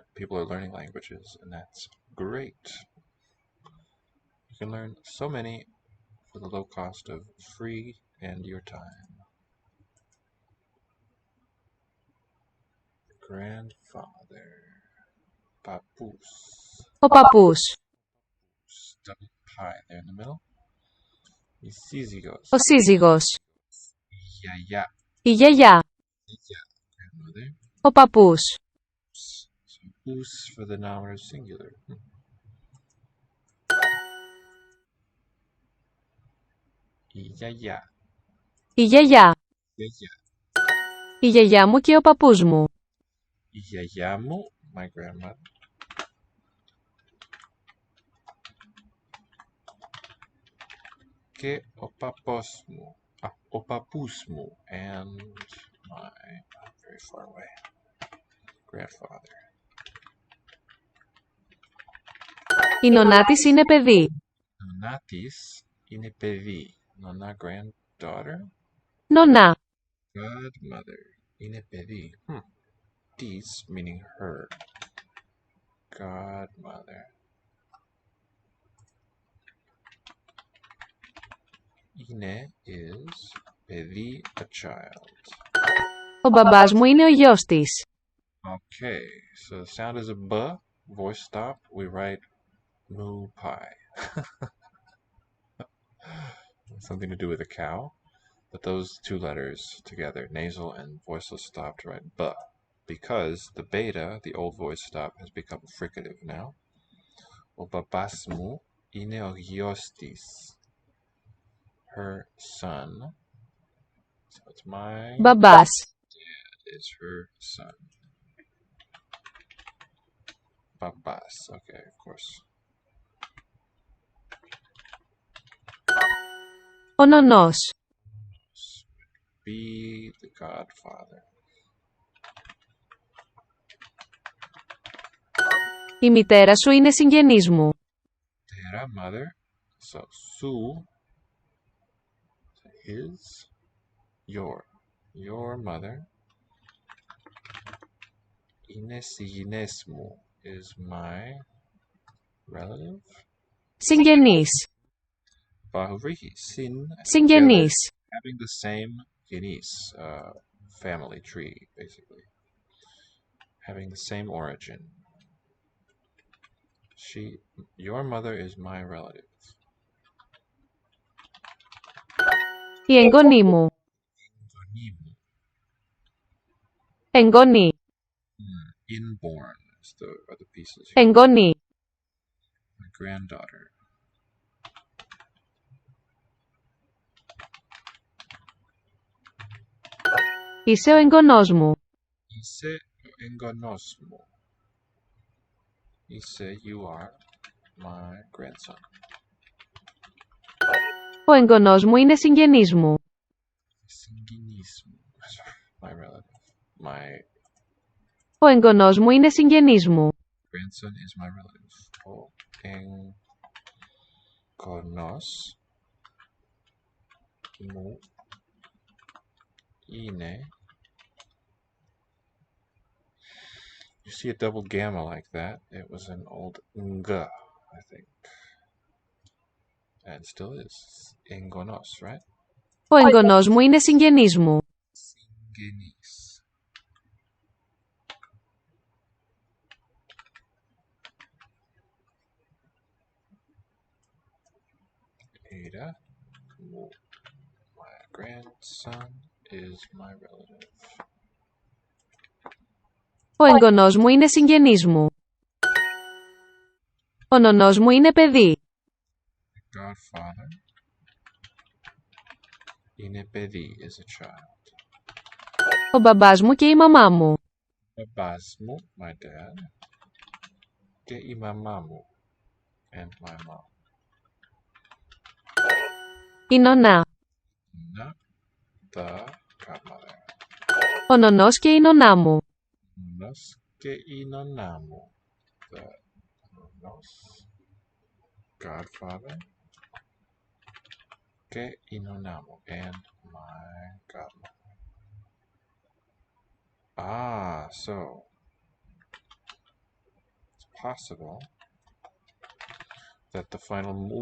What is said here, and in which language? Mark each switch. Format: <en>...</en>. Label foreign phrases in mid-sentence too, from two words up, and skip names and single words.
<en>People are learning languages, and that's great. You can learn so many for the low cost of free and your time. Grandfather. Papoose.</en> <el>Ο παππούς.</el> <en>Double pie there in the middle.</en> <el>Η σύζυγος. Ο σύζυγος. Γιαγιά. Η γιαγιά.</el> <en>Grandmother.</en> <el>Ο παππούς.</el> <en>So, us for the nominative singular.</en> <el>Η γιαγιά. Η γιαγιά. Γιαγιά. Η γιαγιά μου και ο παππούς μου. Η γιαγιά μου,</el> <en>my grandmother.</en> <el>Και ο παππούς μου. Ο παππούς μου.</el> <en>And my, very far away, grandfather.</en> <el>Η νονά της είναι παιδί. Νονά της είναι παιδί. Νονά granddaughter. Νονά. Godmother είναι παιδί. Της</el> <en>meaning her. Godmother. Είναι is παιδί a child.</en> <el>Ο μπαμπάς μου είναι ο γιος της.</el> <en>Okay, so the sound is a b, voice stop. We write moo pie. Something to do with a cow. But those two letters together, nasal and voiceless stop, to write b. Because the beta, the old voice stop, has become fricative now.</en> <el>Ο μπαμπάς μου είναι ο γιος της.</el> <en>Her son. So it's my</en> <el>Μπαμπάς.</el> <en>dad is her son. Babas. Okay, of course.</en> <el>Ο νονός.</el> <en>Be the godfather.</en> <el>Η μητέρα σου είναι συγγενής μου.</el> <en>Tera, mother. So, su, his, your mother.</en> <el>Είναι συγγενές μου</el> <en>is my relative.</en> <el>Συγγενής.</el> <en>Bahuvrihi, sin.</en> <el>Συγγενής.</el> <en>Having the same genis, family tree, basically. Having the same origin. Your mother is my relative.</en> <el>Η εγγονή μου. Εγγονή.</el> <en>Inborn are the pieces here.</en> <el>Εγγονή.</el> <en>My granddaughter.</en> <el>Είσαι ο εγγονός μου. Είσαι ο εγγονός μου. Είσαι,</el> <en>you are my grandson.</en> <el>Ο εγγονός μου είναι συγγενής μου. Συγγενής μου.</el> <en>My relative. My</en> <el>Ο εγγονός μου είναι συγγενής μου.</el> <en>grandson is my relative.</en> <el>Ο εγγονός μου είναι.</el> <en>You see a double gamma like that? It was an old ng, I think. And still is.</en> <el>Εγγονός, right? Ο εγγονός μου είναι συγγενής μου. Συγγενής. Ada μου.</el> <en>My grandson is my relative.</en> <el>Ο εγγονός μου είναι συγγενής μου. Ο νονός μου είναι παιδί. Godfather είναι παιδί,</el> <en>is a child.</en> <el>Ο μπαμπάς μου και η μαμά μου. Μπαμπάς μου,</el> <en>my dad,</en> <el>και η μαμά μου,</el> <en>and my mom.</en> <el>Η νονά.</el> <en>Not the godmother.</en> <el>Ο νονός και η νονά μου. Nos και η νονά μου.</el> <en>The nos, godfather,</en> <el>και η νονά μου,</el> <en>and my godmother. So it's possible that the final mu</en>